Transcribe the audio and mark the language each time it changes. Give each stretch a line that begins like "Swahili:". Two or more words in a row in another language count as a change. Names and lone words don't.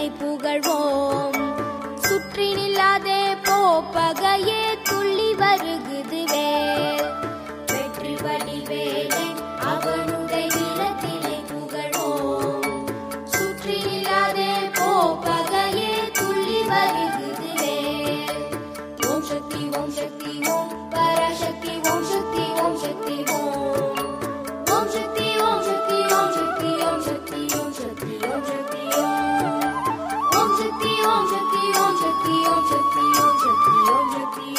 Tamil: புகழ்வோம் சுற்றி நில்லாதே போப்பகையே துள்ளி வருகுது வேல் வெற்றி வடிவேலன் அவனுடைய வீரத்தினை புகழ்வோம் சுற்றி நில்லாதே போப்பகையே துள்ளி வருகுது வேல்
Sanskrit: ॐ शक्ति ॐ शक्ति ॐ पराशक्ति ॐ शक्ति ॐ शक्ति ॐ ओम शक्ति ओम शक्ति ओम शक्ति ओम शक्ति ओम शक्ति ओम शक्ति ओम ओम शक्ति ओम शक्ति ओम शक्ति ओम शक्ति ओम शक्ति ओम शक्ति